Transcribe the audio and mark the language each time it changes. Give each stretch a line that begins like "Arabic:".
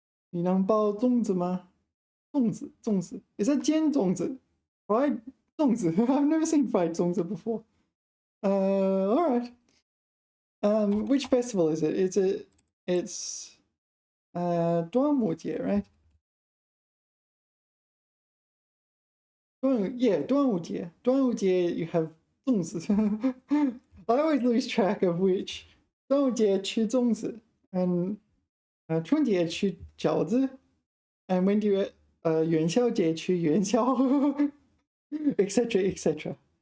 Chinese: 你能包粽子吗?粽子.
English: Is that
Chinese: 煎粽子?
English: Fried 粽子. I've never seen fried 粽子 before. All right. Which festival is it? It's 端午节, right? Yeah, 端午节. 端午节 you have 粽子. I always lose track of which.
Chinese: 端午节吃粽子
English: and
Chinese: 春节吃饺子 and
English: when do you
Chinese: 元宵节吃元宵
English: etc etc.